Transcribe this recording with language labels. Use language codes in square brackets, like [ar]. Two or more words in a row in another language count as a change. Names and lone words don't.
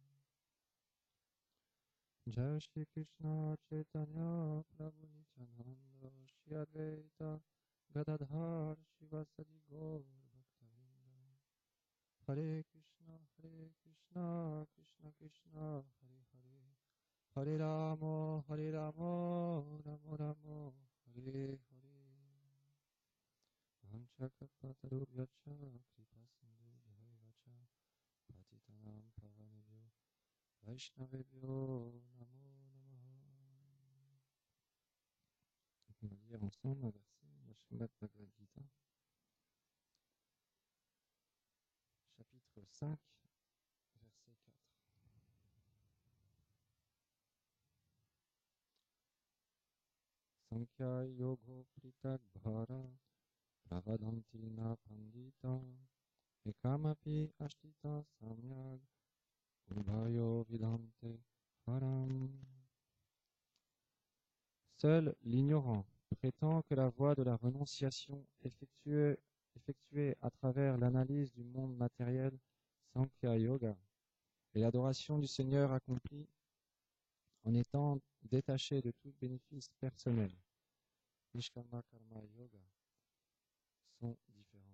[sa] Jai Shri Krishna Chaitanya Prabhu Nityananda Shri Advaita Gadadhar Shivasadi Gaur Bhaktavinda Hare Krishna, Krishna Krishna, Hare Hare, Hare Rama, Rama Rama, Hare Hare. Vanchakapatarubhyacha, Kripa Sindhu Bhaivacha, Patitanam Pavanebhyo, Vaishnavebhyo, Namo Namaha. [fr] On va lire ensemble un verset de Srimad Bhagavad Gita, chapitre 5, verset 4. [sa] Sankhya Yogo Pritak Bhara Pravadanti na pandita ekamapi ashtita samyag ubhayo vidante haram. [fr] Seul l'ignorant prétend que la voie de la renonciation effectuée à travers l'analyse du monde matériel Sankhya Yoga et l'adoration du Seigneur accomplie en étant détaché de tout bénéfice personnel Nishkama Karma Yoga sont différentes.